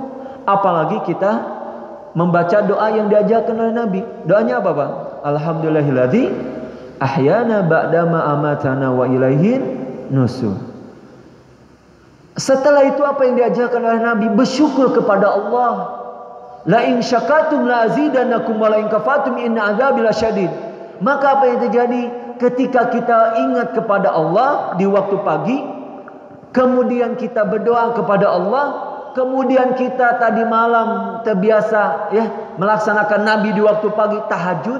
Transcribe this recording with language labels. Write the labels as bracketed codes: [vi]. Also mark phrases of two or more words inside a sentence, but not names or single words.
[id] Apalagi kita membaca doa yang diajarkan oleh Nabi. Doanya apa, Pak? [ar] الحمد لله الذي أحيانا بعد ما أماتنا وإليه النشور. [id] Setelah itu apa yang diajarkan oleh Nabi? Bersyukur kepada Allah. [ar] لئن شكرتم لأزيدنكم ولئن كفرتم إن عذابي لشديد. [id] Maka apa yang terjadi ketika kita ingat kepada Allah di waktu pagi, kemudian kita berdoa kepada Allah, kemudian kita tadi malam terbiasa ya melaksanakan Nabi di waktu pagi tahajud.